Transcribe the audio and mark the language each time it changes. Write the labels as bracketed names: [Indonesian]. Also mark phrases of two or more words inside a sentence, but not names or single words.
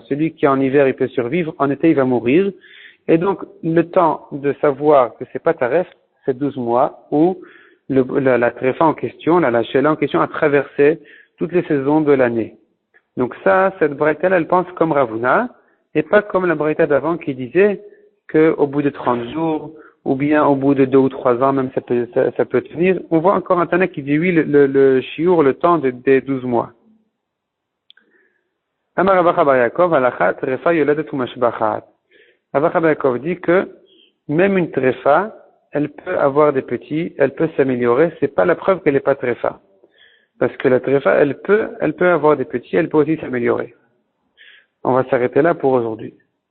[French] Celui qui en hiver, il peut survivre, en été, il va mourir. Et donc, le temps de savoir que c'est pas taref, c'est 12 mois, où la tréfa en question, la Sheila en question a traversé toutes les saisons de l'année. Donc ça, cette braïta, elle pense comme Ravuna, et pas comme la braïta d'avant qui disait qu'au bout de 30 jours, ou bien au bout de 2 ou 3 ans, même ça peut tenir. On voit encore un Tana qui dit oui, le shiur, le temps des 12 mois. [Hebrew] אמר רבאחא בר יעקב, הלכך, טריפה יולדת ומשבחת. [French] Ravacha bar Yaakov dit que même une trefa, elle peut avoir des petits, elle peut s'améliorer, c'est pas la preuve qu'elle n'est pas trefa. Parce que la trefa, elle peut avoir des petits, elle peut aussi s'améliorer. On va s'arrêter là pour aujourd'hui.